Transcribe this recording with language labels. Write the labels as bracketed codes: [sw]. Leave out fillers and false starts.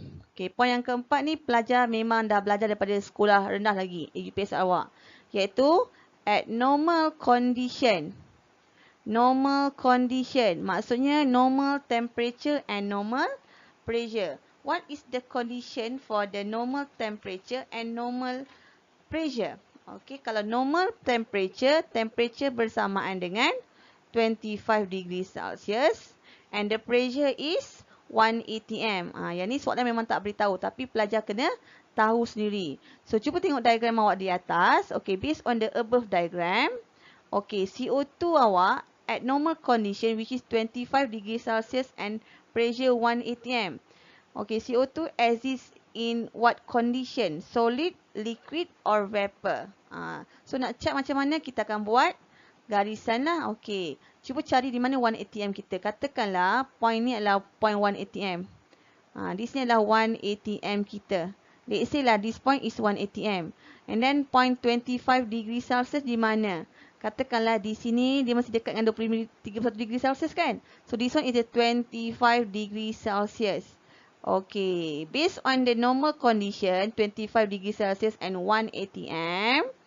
[ms] Okey, poin yang keempat ni pelajar memang dah belajar daripada sekolah rendah lagi, AUPS awak. [en] Iaitu at normal condition. Normal condition, maksudnya normal temperature and normal pressure. What is the condition for the normal temperature and normal pressure? Okay, [ms] kalau [en] normal temperature, temperature [ms] bersamaan dengan [en] 25 degrees Celsius and the pressure is 1 atm. [ms] Yang ni soalan memang tak beritahu, tapi pelajar kena tahu sendiri. So, cuba tengok diagram awak di atas. [en] Okay, based on the above diagram, okay, CO2 awak at normal condition which is 25 degrees Celsius and pressure 1 atm. Okay, CO2 exists in what condition? Solid, liquid or vapor? So, [ms] nak check macam mana kita akan buat garisan lah. Okay, cuba cari di mana 1 atm kita. Katakanlah point ni adalah point 1 atm. Di sini adalah 1 atm kita. [en] Let's say lah this point is 1 atm. And then point 25 degree Celsius [ms] di mana? Katakanlah di sini dia masih dekat dengan 31 degree Celsius kan? [en] So this one is a 25 degree Celsius. Okay, based on the normal condition 25 degree Celsius and 1 atm.